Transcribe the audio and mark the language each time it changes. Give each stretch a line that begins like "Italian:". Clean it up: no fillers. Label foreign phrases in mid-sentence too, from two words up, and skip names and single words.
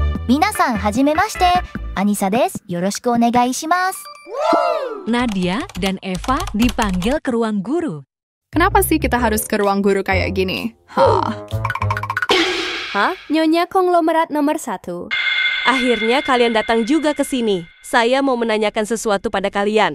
Japanese: 皆さんはじめまして、アニサです。よろしくお願いします。
Indonesian: Nadia dan Eva dipanggil ke ruang guru. Kenapa sih kita harus ke ruang guru kayak gini? Hah? Nyonya konglomerat nomor 1. Akhirnya kalian datang juga ke sini. Saya mau menanyakan sesuatu pada kalian.